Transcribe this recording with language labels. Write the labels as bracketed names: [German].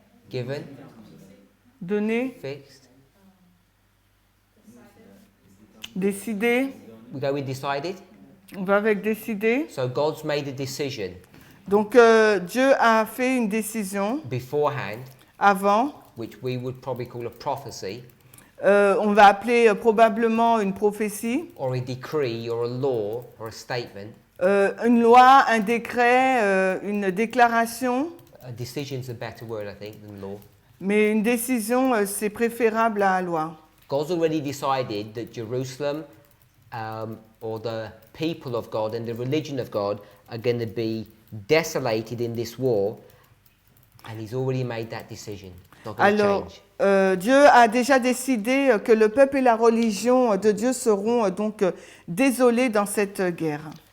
[English] Given, [French] Donné, [English] fixed. [French] décidé. [English] We go with decided. [French] On va avec décidé. [English] So God's made a decision [French] Donc Dieu a fait une décision [English] beforehand, [French] avant. [English] which we would probably call a prophecy, [French] On va appeler probablement une prophétie. [English] or a decree, or a law, or a statement. [French] Une loi, un décret, une déclaration. [English] A decision is a better word, I think, than law. [French] Mais une décision, c'est préférable à la loi. [English] God's already decided that Jerusalem, or the people of God and the religion of God, are going to be desolated in this war, and he's already made that decision. It's not going to [French] Alors, [English] change. [French] Dieu a déjà décidé que le peuple et la religion de Dieu seront donc désolés dans cette guerre.